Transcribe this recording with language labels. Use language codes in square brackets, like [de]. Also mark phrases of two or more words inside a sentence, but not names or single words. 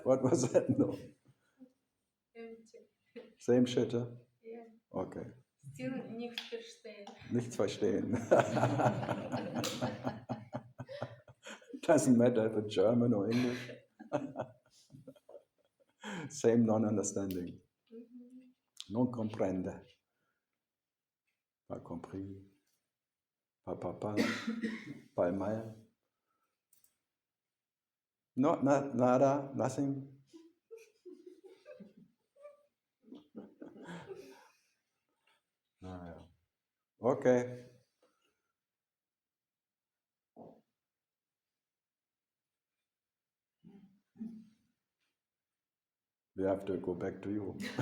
[en] What was that? No. Same shit, huh? Yeah. Okay. [de] Still nichts verstehen. Nichts verstehen. [en] Doesn't matter if it's German or English. Same non-understanding. [it] Non comprende. [fr] Pas compris. Pas papa. Pas mal. [es] No, nada, [en] nothing. Okay. We have to go back to you.